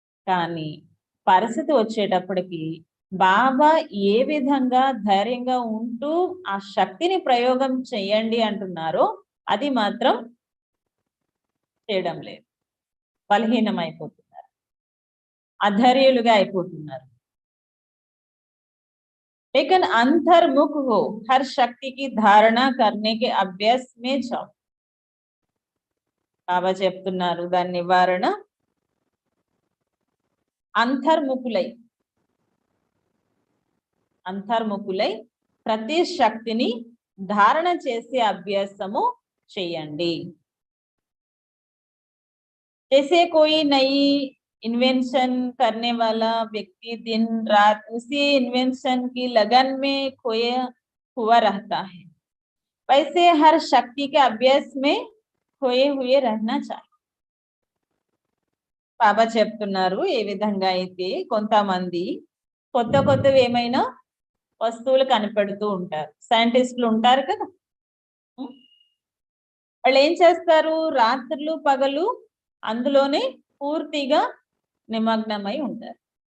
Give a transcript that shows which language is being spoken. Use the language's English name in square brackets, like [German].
[Telugu] కానీ పరిస్థితి వచ్చేటప్పటికి బాబా ఏ విధంగా ధైర్యంగా ఉంటూ ఆ శక్తిని ప్రయోగం చేయండి అంటున్నారో అది మాత్రం చేయడం లేదు. బలహీనం అయిపోతున్నారు, అధైర్యులుగా అయిపోతున్నారు. [Hindi] लेकिन अंतर्मुख हो, हर शक्ति की धारणा करने के अभ्यास में जाओ. [Telugu] బాబా చెప్తున్నారు దాని నివారణ అంతర్ముఖులై ప్రతి శక్తిని ధారణ చేసే అభ్యాసము చేయండి. [Hindi] जैसे कोई नई इन्वेंशन करने वाला व्यक्ति दिन रात उसी इन्वेंशन की लगन में खोया हुआ रहता है, वैसे हर शक्ति के अभ्यास में खोए हुए रहना चाहिए. [Telugu] బాబా చెప్తున్నారు ఏ విధంగా అయితే కొంతమంది కొత్త కొత్తవి ఏమైనా వస్తువులు కనిపెడుతూ ఉంటారు, సైంటిస్టులు ఉంటారు కదా, వాళ్ళు ఏం చేస్తారు? రాత్రులు పగలు అందులోనే పూర్తిగా నిమగ్నమై ఉంటారు.